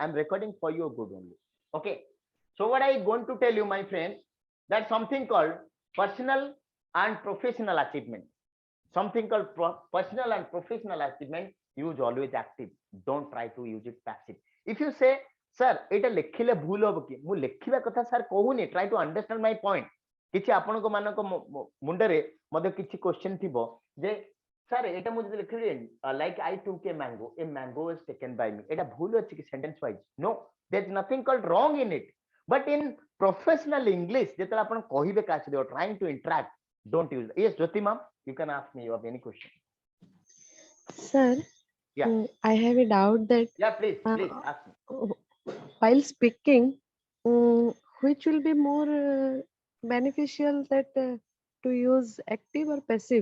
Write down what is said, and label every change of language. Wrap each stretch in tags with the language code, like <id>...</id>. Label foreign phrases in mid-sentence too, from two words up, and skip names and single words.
<en>I'm recording for your good only. Okay. So what I going to tell you, my friends, that something called personal and professional achievement. Something called personal and professional achievement, use always active. Don't try to use it passive. If you say, sir,</en> <or>এটা ଲେଖିଲେ ଭୁଲ ହବ କି? ମୁଁ ଲେଖିବା କଥା sir କହୁନି,</or> <en>try to understand my point.</en> <or>କିଛି ଆପଣଙ୍କ ମାନଙ୍କ ମୁଣ୍ଡରେ ମଧ୍ୟ କିଛି question ଥିବ ଯେ sir ଏଟା ମୁଁ ଯଦି ଲେଖି</or> <en>like I took a mango was taken by me,</en> <or>ଏଟା ଭୁଲ ଅଛି ki</or> <en>sentence wise? No, there's nothing called wrong in it, but in professional English</en> <or>ଯେତେବେଳେ ଆପଣ କହିବେ କାହା ସହିତ</or> <en>trying to interact, don't use. Yes, Jyoti ma'am, you can ask me, you have any question? Sir, Yeah, I have a doubt that yeah, please ask me. while speaking, which will be more beneficial, that to use active or passive?</en>